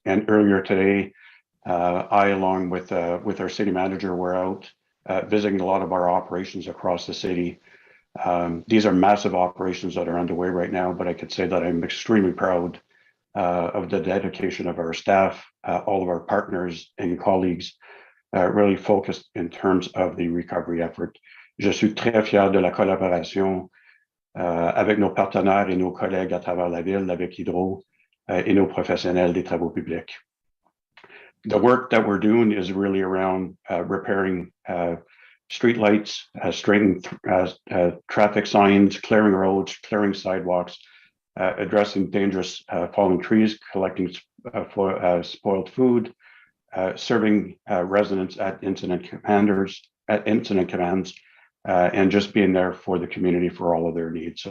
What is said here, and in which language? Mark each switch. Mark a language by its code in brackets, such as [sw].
[en] And earlier today, I, along with our city manager, were out visiting a lot of our operations across the city. These are massive operations that are underway right now, but I could say that I'm extremely proud of the dedication of our staff, all of our partners and colleagues, really focused in terms of the recovery effort. [fr] Je suis très fier de la collaboration avec nos partenaires et nos collègues à travers la ville, avec Hydro et nos professionnels des travaux publics. [en] The work that we're doing is really around repairing street lights, straightening traffic signs, clearing roads, clearing sidewalks, addressing dangerous fallen trees, collecting spoiled food, serving residents at incident commands, and just being there for the community for all of their needs.